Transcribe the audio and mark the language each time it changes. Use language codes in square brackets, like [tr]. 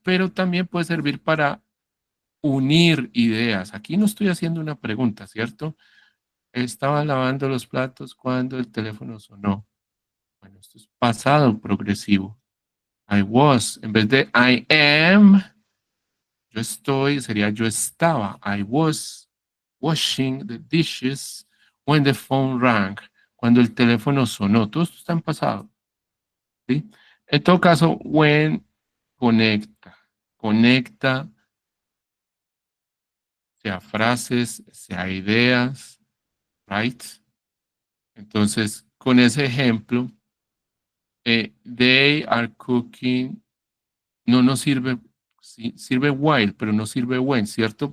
[es] Pero también puede servir para unir ideas. Aquí no estoy haciendo una pregunta, ¿cierto? Estaba lavando los platos cuando el teléfono sonó. Bueno, esto es pasado progresivo. [en] I was, [es] en vez de I am, yo estoy, sería yo estaba. [en] I was washing the dishes when the phone rang. [es] Cuando el teléfono sonó. Todo esto está en pasado. ¿Sí? En todo caso, when conecta. Conecta, sea frases, sea ideas, right? Entonces, con ese ejemplo, [en] they are cooking, [es] no nos sirve, sí, sirve while, pero no sirve when, ¿cierto?